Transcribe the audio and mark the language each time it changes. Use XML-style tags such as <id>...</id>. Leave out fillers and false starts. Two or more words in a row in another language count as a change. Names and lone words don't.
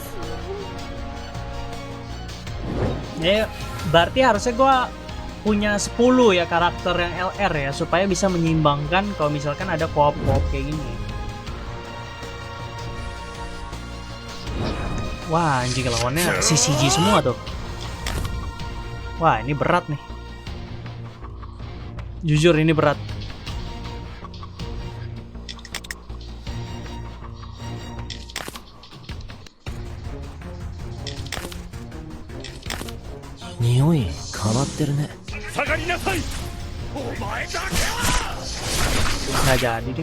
<id>Ya, berarti harusnya gue punya 10 ya karakter yang LR ya, supaya bisa menyeimbangkan kalau misalkan ada co-op kayak gini. Wah anjing, lawannya CCG semua tuh. Wah ini berat nih. Jujur ini berat.</id> <ja>Nioi 変わってるね。</ja> <id>Nggak jadi ding.</id>